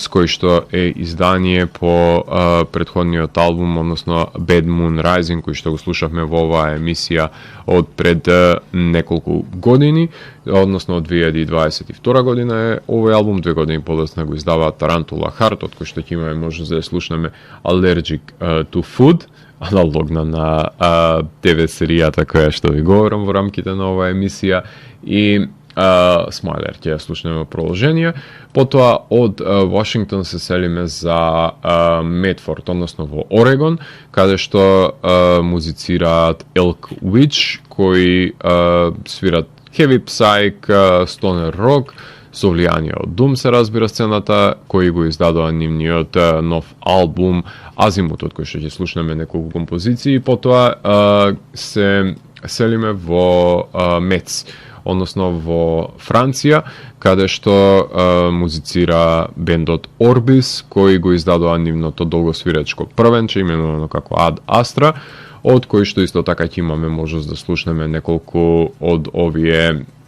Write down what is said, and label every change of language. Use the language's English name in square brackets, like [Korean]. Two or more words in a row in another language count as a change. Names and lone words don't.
[Macedonian] кој што е издание по претходниот албум, односно Bad Moon Rising, кој што го слушавме во оваа емисија од пред неколку години, односно од 2022 година е овој албум, 2 години подоцна го издава Тарантула Харт, од кој што ќе имаме можност да ја слушнеме Allergic to Food, аналогна на ТВ серијата која што ви говорам во рамките на оваа емисија, и Смайлер ќе ја слушнеме продолжение. Потоа од Вашингтон се селиме за Медфорд, односно во Орегон, каде што музицираат Elk Witch, кои свират [English] heavy psych, stoner rock, [Macedonian] со влијание од Doom се разбира сцената, кои го издадоа нивниот нов албум Азимут, од кој што ќе слушнеме неколку композиции. Потоа се селиме во Мец, односно во Франција, каде што музицира бендот Orbis, кои го издадоа нивното долгосвирачко првенче, именувано како Ad Astra, од кој што исто така ќе имаме можност да слушнеме неколку од овие